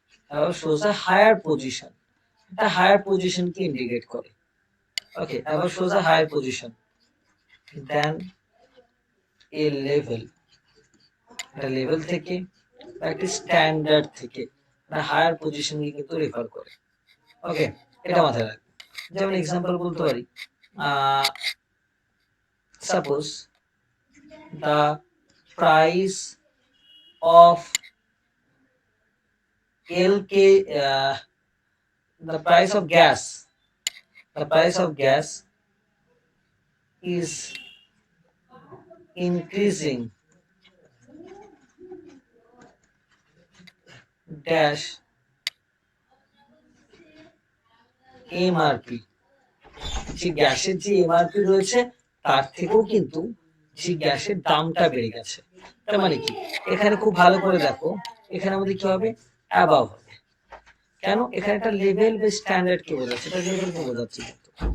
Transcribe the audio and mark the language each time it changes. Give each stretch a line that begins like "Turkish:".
English: above shows a higher position,
Bangla: এটা higher পজিশনকে indicate করে। ওকে,
English: above shows a higher position then A level,
Bangla: একটা level থেকে বা একটা স্ট্যান্ডার্ড থেকে একটা হায়ার পজিশনকে কিন্তু রেফার করে। ওকে, এটা মাথায় রাখবে। যেমন এক্সাম্পল বলতে পারি,
English: Suppose the price of LK, the price of gas, the price of gas is increasing dash MRP।
Bangla: যে গ্যাসের যে এমআরপি রয়েছে তার থেকেও কিন্তু যে গ্যাসের দামটা বেড়ে গেছে। তার মানে কি, এখানে খুব ভালো করে দেখো, এখানে আমাদের কি হবে? অ্যাবাভ হবে। কেন? এখানে একটা লেভেল বা স্ট্যান্ডার্ড কে বোঝাচ্ছে, এটা লেভেলকে বোঝাচ্ছে কিন্তু।